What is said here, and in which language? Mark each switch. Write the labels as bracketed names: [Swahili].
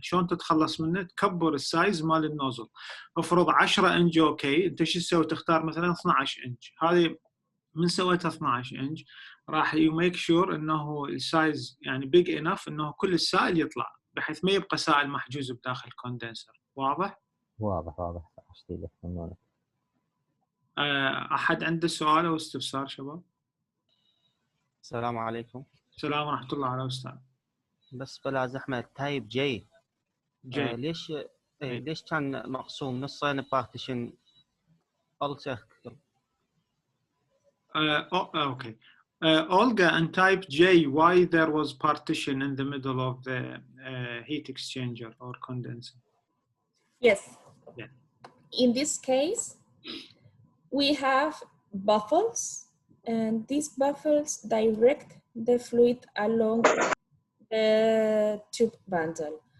[Arabic] شلون تتخلص منه؟ تكبر السايز مال النوزل. افرض 10 انج اوكي، انت شو تسوي؟ تختار مثلا 12 انج. هذه من سويتها 12 انج راح [English] يميك شور [Arabic] انه السايز يعني [English] big enough [Arabic] انه كل السائل يطلع، بحيث ما يبقى سائل محجوز بداخل الكوندنسر. واضح؟ واضح. اشتي لك. احد عنده سؤال او استفسار شباب؟ السلام عليكم. السلام ورحمه الله على استاذ. بس بلا زحمه تايب جي ليش كان مقسوم نصين بارتيشن [English] all circle؟ Okay. Olga, and type J, why there was partition in the middle of the heat exchanger or condenser? Yes. Yeah. In this case, we have baffles, and these baffles direct the fluid along the tube bundle.